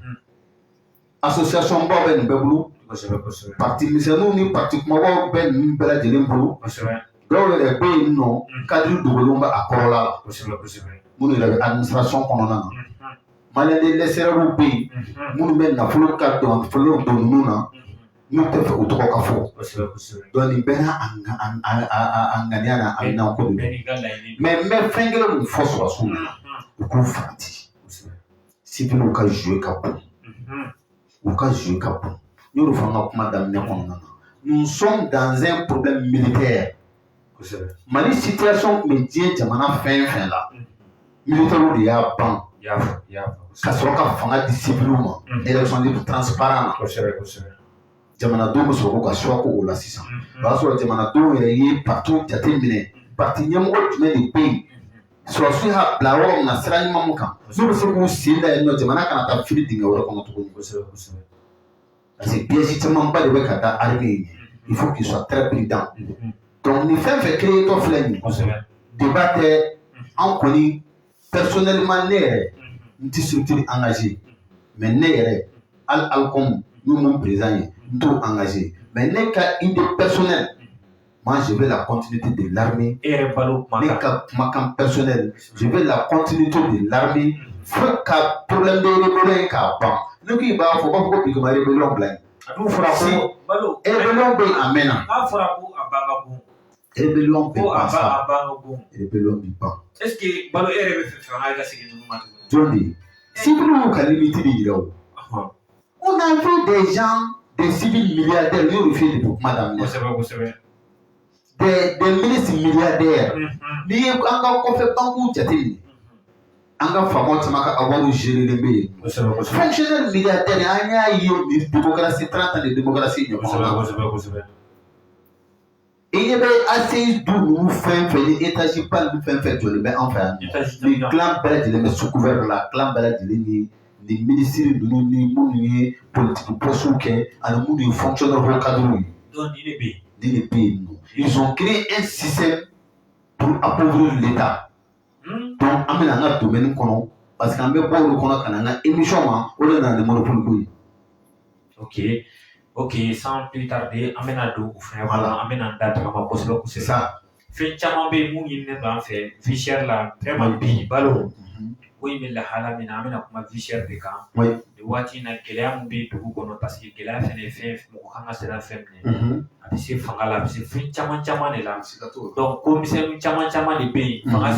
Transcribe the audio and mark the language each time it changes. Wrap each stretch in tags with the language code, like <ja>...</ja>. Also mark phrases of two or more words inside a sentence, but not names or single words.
<bm>association baw bɛ nin bɛɛ bolo parti misɛnninw ni parti kumabaw bɛ ninnu bɛɛ lajɛlen bolo dɔw yɛrɛ bɛ yen nɔ kadiri dogolenw bɛ a kɔrɔla la minnu yɛrɛ bɛ administration kɔnɔna na maliyɛn lɛsɛrɛriw bɛ yen minnu bɛ nafolo ka don ninnu na n'u tɛ fɛ o tɔgɔ ka fɔ donc nin bɛɛ n'a ŋaniya n'a haminako de don mais n bɛ fɛn kelen min fɔ sɔrɔsiw la u k'u farati civils ka jouer ka bon u ka jouer ka bon n y'o de fɔ an ka kuma daminɛ kɔnɔna na</bm> <fr>nous sommes dans un problème militaire</fr> <bm>Mali situation tun bɛ diɲɛ jamana fɛn fɛn la militaires de y'a ban ka sɔrɔ ka fanga di civils ma</bm> <fr>élection libre transparent</fr> <bm>na jamanadenw bɛ sɔrɔ k'u ka choix k'o la sisan o y'a sɔrɔ jamanadenw yɛrɛ ye parti jate minɛ parti ɲɛmɔgɔ jumɛn de bɛ yen sɔrɔsiw y'a bila yɔrɔ min na sira ɲuman min kan n'u bɛ se k'u sen da yen nɔ jamana kana taa fili dingɛ wɛrɛ kɔnɔ tuguni</bm> <fr>parce que</fr> <bm>piège camanba de bɛ ka da armée ye</bm> <fr>il faut qu'il soit très prudent</fr> <bm>donc nin fɛn fɛn créé tɔ filɛ nin ye débat tɛ an kɔni personnellement ne yɛrɛ n tɛ structure engagé mais ne yɛrɛ hali Alcom n'o mun président ye n t'o engagé mais ne ka idée personnelle</bm> <fr>moi je veux la continuité de l'armée</fr> <bm>ne ka kumakan personnel</bm> <fr>je veux la continuité de l'armée</fr> <bm>fo ka</bm> <fr>problème de rébellion</fr> <bm>ye k'a ban ne ko i b'a fɔ u b'a fɔ ko bi kama rébellion bila yen rébellion bɛ yen a mɛnna rébellion bɛ ban sa rébellion bɛ ban est-ce que balo e yɛrɛ bɛ fɛ fanga ka segin ninnu ma jɔn de ye civils y'u ka limite de yira o</bm> <fr>on a vu des gens des civils milliardaires</fr> <bm>n y'o de f'i ye depuis kuma daminɛ</bm> <fr>des ministres milliardaires</fr> <bm>n'i ye an ka kɔfɛ banques jateminɛ an ka faamaw caman ka wariw gérelen bɛ yen fonctionnaire milliardaire an y'a ye ni démocratie</bm> <fr>30 ans de démocratie</fr> <bm>ɲɔgɔn na i ɲɛ bɛ ACI du ninnu fɛn fɛn ni étage ba ninnu fɛn fɛn jɔlen bɛ an fɛ yan ni clan bɛɛ lajɛlen bɛ</bm> <fr>sous couvert</fr> <bm>la clan bɛɛ lajɛlen ni ministres ninnu ni minnu ye politique postes kɛ ani minnu ye</bm> <fr>fonctionnaire haut cadres</fr> <bm>ye ni de bɛ yen nɔ</bm> <fr>ils ont créé un système pour appauvrir l'État</fr> <bm>donc an bɛna an ka domaine kɔnɔ parce que an bɛ bɔ olu kɔnɔ ka na an ka émission ma o de nana ni monopole ko ye.</bm> <fr>Ok, sans plus tarder,</fr> <bm>an bɛna don o fɛnɛ kɔnɔ an bɛna an da tagama kosɛbɛ kosɛbɛ. Fɛn caman bɛ yen mun ɲininen don an fɛ</bm> <fr>vie chère</fr> <bm>la vraiment bi balo ko in bɛ lahala min na an bɛna kuma</bm> <fr>vie chère</fr> <bm>de kan nin waati in na gɛlɛya min bɛ dugu kɔnɔ parce que gɛlɛya fɛnɛ ye fɛn mɔgɔ kan ka siran fɛn minɛ a bɛ se fanga la a bɛ se fɛn caman caman de la donc ko misɛnnin caman caman de bɛ yen fanga</bm>